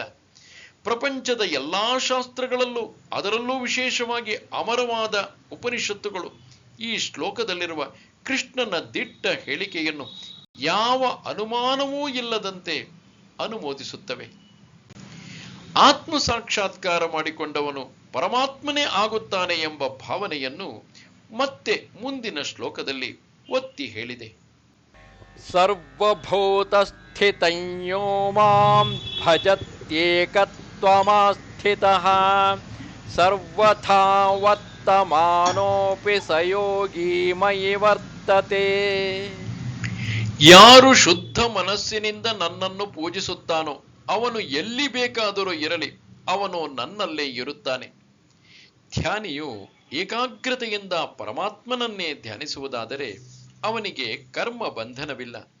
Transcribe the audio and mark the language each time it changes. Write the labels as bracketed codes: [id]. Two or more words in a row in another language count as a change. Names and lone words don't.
[kn] ಪ್ರಪಂಚದ ಎಲ್ಲಾ ಶಾಸ್ತ್ರಗಳಲ್ಲೂ, ಅದರಲ್ಲೂ ವಿಶೇಷವಾಗಿ ಅಮರವಾದ ಉಪನಿಷತ್ತುಗಳು ಈ ಶ್ಲೋಕದಲ್ಲಿರುವ ಕೃಷ್ಣನ ದಿಟ್ಟ ಹೇಳಿಕೆಯನ್ನು ಯಾವ ಅನುಮಾನವೂ ಇಲ್ಲದಂತೆ ಅನುಮೋದಿಸುತ್ತವೆ. ಆತ್ಮ ಸಾಕ್ಷಾತ್ಕಾರ ಮಾಡಿಕೊಂಡವನು ಪರಮಾತ್ಮನೇ ಆಗುತ್ತಾನೆ ಎಂಬ ಭಾವನೆಯನ್ನು ಮತ್ತೆ ಮುಂದಿನ ಶ್ಲೋಕದಲ್ಲಿ ಒತ್ತಿ ಹೇಳಿದೆ. [sa] ಸರ್ವಭೂತಸ್ಥಿತಂ ಯೋ ಮಾಂ ಭಜತ್ಯೇಕತ್ವಮಾಸ್ಥಿತಃ ಸರ್ವಥಾ ವರ್ತಮಾನೋಪಿ ಸ ಯೋಗಿ ಮಯಿ ವರ್ತತೆ. [kn] ಯಾರು ಶುದ್ಧ ಮನಸ್ಸಿನಿಂದ ನನ್ನನ್ನು ಪೂಜಿಸುತ್ತಾನೋ ಅವನು ಎಲ್ಲಿ ಬೇಕಾದರೂ ಇರಲಿ, ಅವನು ನನ್ನಲ್ಲೇ ಇರುತ್ತಾನೆ. ಧ್ಯಾನಿಯು ಏಕಾಗ್ರತೆಯಿಂದ ಪರಮಾತ್ಮನನ್ನೇ ಧ್ಯಾನಿಸುವುದಾದರೆ ಅವನಿಗೆ ಕರ್ಮ ಬಂಧನವಿಲ್ಲ.